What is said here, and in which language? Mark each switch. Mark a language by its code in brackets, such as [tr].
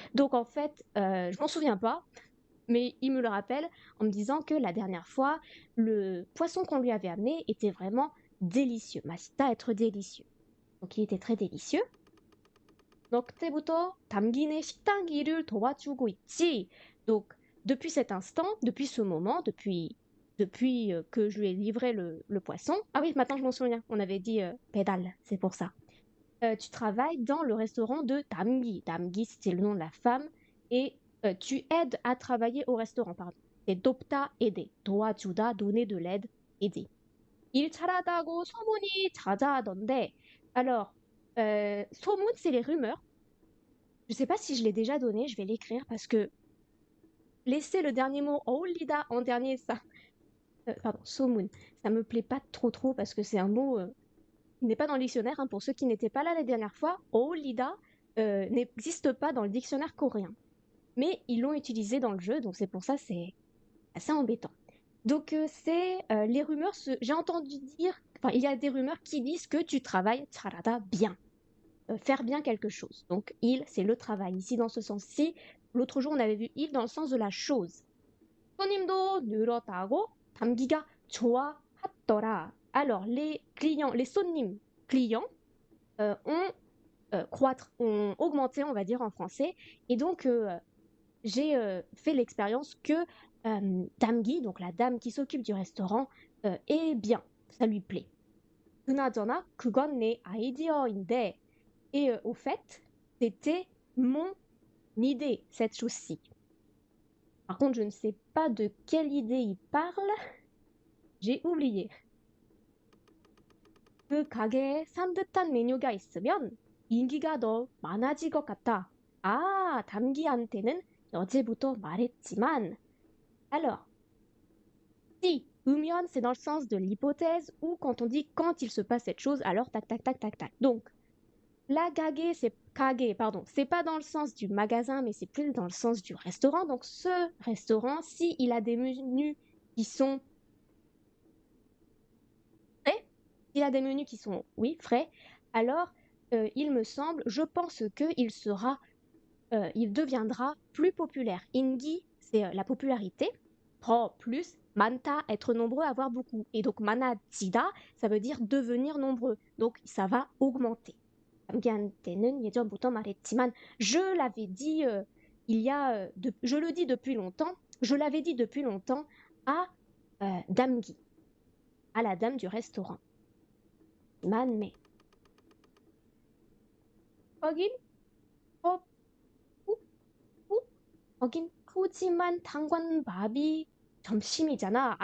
[fr] Donc en fait, je m'en souviens pas, mais il me le rappelle en me disant que la dernière fois, le poisson qu'on lui avait amené était vraiment délicieux. 맛있다, être délicieux. Donc il était très délicieux. [ko] 너 그때부터 담긴의 식당 일을 도와주고 있지. [fr] Donc depuis cet instant, depuis ce moment, depuis que je lui ai livré le poisson. Ah oui, maintenant je m'en souviens. On avait dit pédale, c'est pour ça. Tu travailles dans le restaurant de Damgi. Damgi, c'était le nom de la femme. Et tu aides à travailler au restaurant, pardon. c'est 돕다, aider. 도와주다, donner de l'aide, aider. [ko] 일 잘하다고 소문이 자자하던데. [fr] Alors, 소문, c'est les rumeurs. Je sais pas si je l'ai déjà donné, je vais l'écrire parce que laisser le dernier mot 어울리다 en dernier, ça. Pardon, 소문. Ça me plaît pas trop parce que c'est un mot qui n'est pas dans le dictionnaire. Hein, pour ceux qui n'étaient pas là la dernière fois, 어울리다 n'existe pas dans le dictionnaire coréen. Mais ils l'ont utilisé dans le jeu, donc c'est pour ça c'est assez embêtant. Donc c'est les rumeurs, j'ai entendu dire, enfin il y a des rumeurs qui disent que tu travailles 잘하다 bien, faire bien quelque chose. Donc il, c'est le travail. Ici dans ce sens-ci, l'autre jour on avait vu il dans le sens de la chose. [ko] 손님도 늘었다고 담기가 좋아하더라. [fr] Alors les clients, les 손님, clients, ont croître, ont augmenté, on va dire en français, et donc j'ai fait l'expérience que Damgi, donc la dame qui s'occupe du restaurant, est bien, ça lui plaît. [ko] 그나저나 그건 내 아이디어인데. [fr] Et au fait, c'était mon idée, cette chose-ci. Par contre, je ne sais pas de quelle idée il parle. J'ai oublié. [ko] 그 가게에 산뜻한 메뉴가 있으면 인기가 더 많아질 것 같아. 아, 담기한테는 어제부터 말했지만. [fr] Alors, si, umion, c'est dans le sens de l'hypothèse, ou quand on dit quand il se passe cette chose, alors tac, tac, tac, tac, tac. Donc, la kage, c'est kage, pardon, c'est pas dans le sens du magasin, mais c'est plus dans le sens du restaurant. Donc, ce restaurant, si il a des menus qui sont frais, s'il a des menus qui sont, oui, frais, alors, il me semble, je pense qu'il sera, il deviendra plus populaire. Ingi, c'est la popularité. Pro, plus, manta, être nombreux, avoir beaucoup. Et donc, manajida, ça veut dire devenir nombreux. Donc, ça va augmenter. [ko] 담기한테는 예전부터 말했지만, [fr] je l'avais dit il y a, je le dis depuis longtemps, je l'avais dit depuis longtemps à Damgi, à la dame du restaurant. Mais [ko] 거긴 거긴 푸짐한 탄관밥이 점심이잖아.